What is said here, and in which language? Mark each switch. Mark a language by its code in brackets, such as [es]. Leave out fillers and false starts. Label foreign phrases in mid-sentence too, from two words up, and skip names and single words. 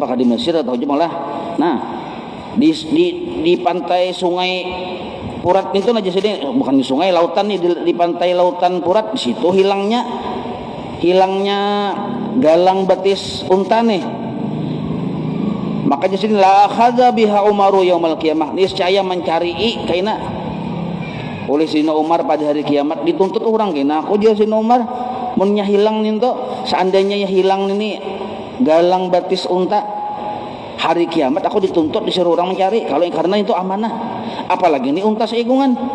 [bjn] Apakah di Mesir atau malah? Nah, di pantai Sungai Furat itu aja sini, bukan di sungai, lautan nih, di pantai lautan Furat. Di situ hilangnya galang batis unta nih. Makanya sini [ar] لأخذ بها عمر يوم القيامة, [bjn] niscaya mencari kaina oleh Sayyidina Umar pada hari kiamat, dituntut orang kaina. Aku dia Sayyidina Umar munnya hilang nih tuh, seandainya ya hilang ini galang batis unta hari kiamat, aku dituntut disuruh orang mencari, kalau karena itu amanah, apalagi ini unta seigungan.